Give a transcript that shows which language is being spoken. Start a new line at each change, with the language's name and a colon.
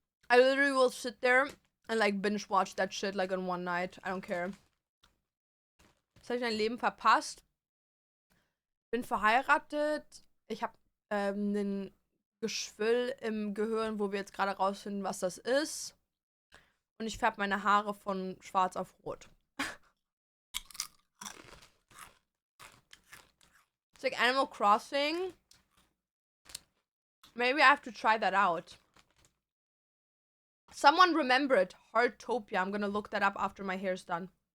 English: I literally will sit there and like binge watch that shit like on one night. I don't care.
German: Was habe ich mein Leben verpasst? Bin verheiratet. Ich habe einen Geschwüll im Gehirn, wo wir jetzt gerade rausfinden, was das ist. Und ich färbe meine Haare von schwarz auf rot.
English: It's like Animal Crossing. Maybe I have to try that out. Someone remember it. Heartopia. I'm gonna look that up after my hair's done.